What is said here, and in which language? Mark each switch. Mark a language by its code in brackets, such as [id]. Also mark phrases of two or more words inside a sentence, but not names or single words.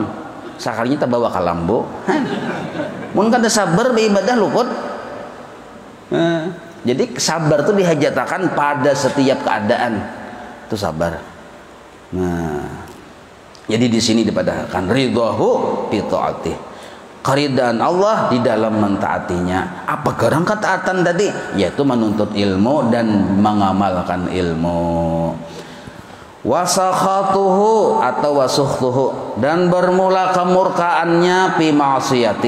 [bjn] Sakalinya tak bawa kalambo. Mun kada sabar beribadah luput. Jadi sabar itu dihajatakan pada setiap keadaan. Itu sabar. Nah, jadi di sini dipadahkan [ar] ridhahu fi taatih. [id] Keridhaan Allah di dalam mentaatinya. [bjn] Apa gerang ketaatan tadi? Yaitu menuntut ilmu dan mengamalkan ilmu. [id] Wasakhatuhu atau wasukhtuhu, dan bermula kemurkaannya [ar] fi ma'siyatih.